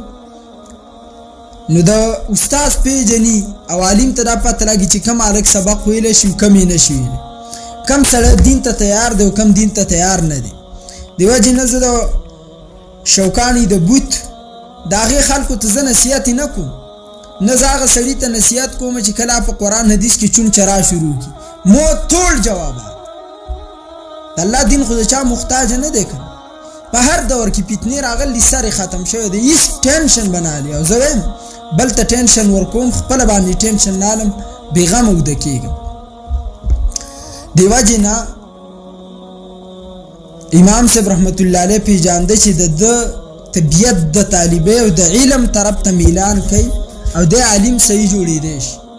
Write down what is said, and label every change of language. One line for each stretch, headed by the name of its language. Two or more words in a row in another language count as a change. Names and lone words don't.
Pashto: نو د استاد پیژني او عالم ته دا پته لګي چې کم هلک سبق ویلی شي کم یې نشي ویلی، کم سړی دین ته تیار دی او کم دین ته تیار نه دی. د وجې نه زه د شوکاني د بوت د هغې خلکو ته زه نصیحت نه کوم، نه زه هغه سړي ته نصیحت کوم چې کله په قرآن حدیث کې چون چرا شروع کړي. مو ټول جوابات د الله دین خو د چا محتاج نه دی که په هر دور کې فتنې راغلي سر ختم شوی دی، هېڅ ټینشن به نه هلي. او زه وایم بل ته ټینشن ورکوم، خپله باندې ټینشن نه هلم، بېغمه اوده کېږم. دې وجې نه امام صاحب
Arabic: رحمت الله علیه
Pashto: پیژانده چې د ده طبیعت د طالبۍ او د علم طرف ته میلان کوي او د عالم صحیح جوړېدی شي.